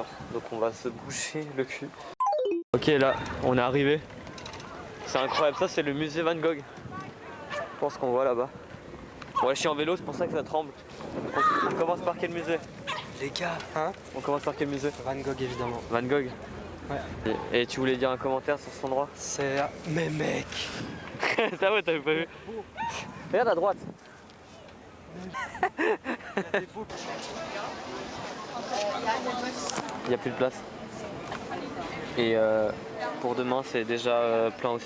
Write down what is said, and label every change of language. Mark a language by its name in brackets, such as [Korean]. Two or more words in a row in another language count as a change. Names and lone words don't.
[French] Donc on va se boucher le cul. Ok, là, on est arrivé. C'est incroyable. Ça, c'est le musée Van Gogh. Je pense qu'on voit là-bas. Bon, je suis en vélo, c'est pour ça que ça tremble. On commence par quel musée? Les gars, hein? On commence par quel musée? Van Gogh évidemment. Van Gogh. Ouais. Et tu voulais dire un commentaire sur cet endroit? C'est. Mais mec! Ah ouais, t'avais pas vu. Regarde à droite. Il n'y a plus de place. Et pour demain, c'est déjà plein aussi.